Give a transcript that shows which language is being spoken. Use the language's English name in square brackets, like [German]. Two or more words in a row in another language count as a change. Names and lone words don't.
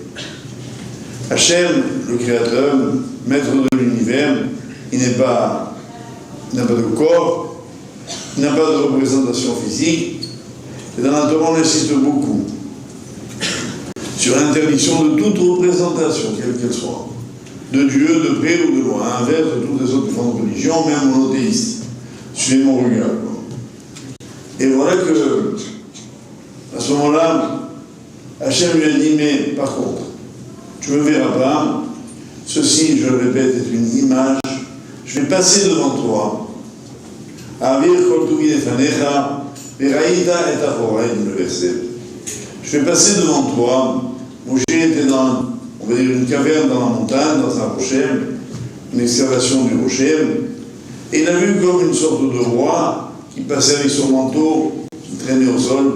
[French] Hachem, le Créateur, maître de l'univers, il n'a pas de corps, il n'a pas de représentation physique, et dans la Torah on insiste beaucoup sur l'interdiction de toute représentation, quelle qu'elle soit, de Dieu, de près ou de loin, inverse de toutes les autres formes de religion, même monothéistes. Suivez mon regard. Et voilà que, à ce moment-là, Hachem lui a dit, mais par contre, tu ne me verras pas, ceci, je le répète, est une image, je vais passer devant toi, [Hebrew] אעביר כל טובי לפניך, וראית את אחורי, [French] dit le verset. Je vais passer devant toi. Moshe était dans, on va dire, une caverne dans la montagne, dans un rocher, une excavation du rocher, et il a vu comme une sorte de roi qui passait avec son manteau, qui traînait au sol.